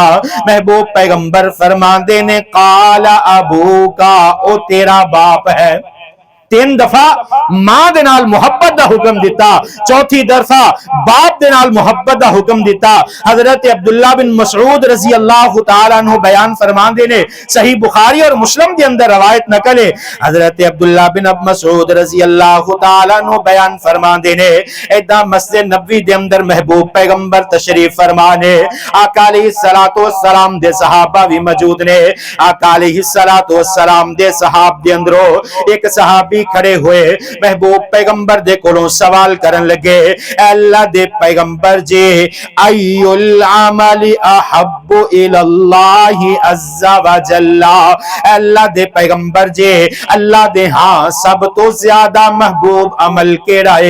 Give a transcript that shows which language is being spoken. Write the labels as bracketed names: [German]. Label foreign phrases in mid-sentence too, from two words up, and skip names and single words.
[Punjabi] محبوب پیغمبر فرماندے نے, [Arabic] قال أبوك, [Punjabi] او تیرا باپ ہے. 3 دفعہ ماں دے نال محبت دا حکم دتا، چوتھی دفعہ باپ دے نال محبت دا حکم دتا. حضرت عبداللہ بن مسعود [Arabic] رضي الله تعالى عنه [Punjabi] بیان فرماندے نے، صحیح بخاری اور مسلم کے اندر روایت نقل ہے. حضرت عبداللہ بن مسعود [Arabic] رضي الله تعالى عنه [Punjabi] بیان فرماندے نے، ایدا مسجد نبوی دے اندر محبوب پیغمبر تشریف فرمانے، آقا [Arabic] عليه الصلاة والسلام [Punjabi] دے صحابہ بھی موجود نے. آقا [Arabic] عليه الصلاة والسلام [Punjabi] دے صحاب دے اندروں اک صحابی کھڑے ہوئے محبوب پیغمبر دے کولوں سوال کرن لگے، اللہ دے پیغمبر جی, [Arabic] أي العمل أحب إلى الله عز وجل, [Punjabi] اللہ دے پیغمبر جی اللہ دے ہاں سب تو زیادہ محبوب عمل کیڑا ہے?